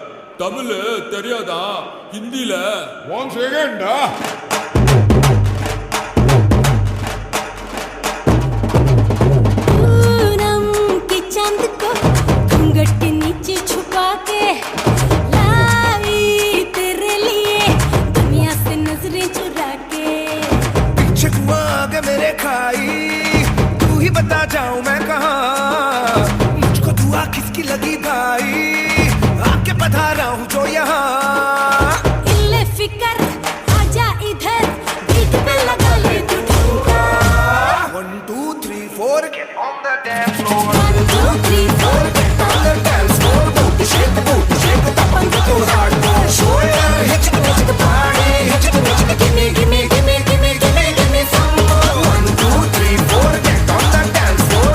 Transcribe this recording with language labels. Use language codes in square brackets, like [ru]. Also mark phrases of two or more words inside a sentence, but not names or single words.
[ta] தமிழ் தெரியாதா? ஹிந்தில [en] one second. [hi] पूनम के चांद को घूंघट नीचे छुपा के लाई तेरे लिए दुनिया से नजरें चुरा के। पीछे तू आगे मेरे खाई, तू ही बता जाऊं मैं कहाँ, मुझको दुआ किसकी लगी भाई, आके पधारा हूँ जो यहाँ। इल्ले फिकर आजा इधर, बीट पे लगा ले तू ठुमका। [en] 1 2 3 4 get on the dance floor. 1 2 3 4 get on the dance floor. Booty shake the top and go hardcore. Shoulder hit the party, hit the gimme gimme gimme gimme gimme gimme some more. 1 2 3 4 get on the dance floor.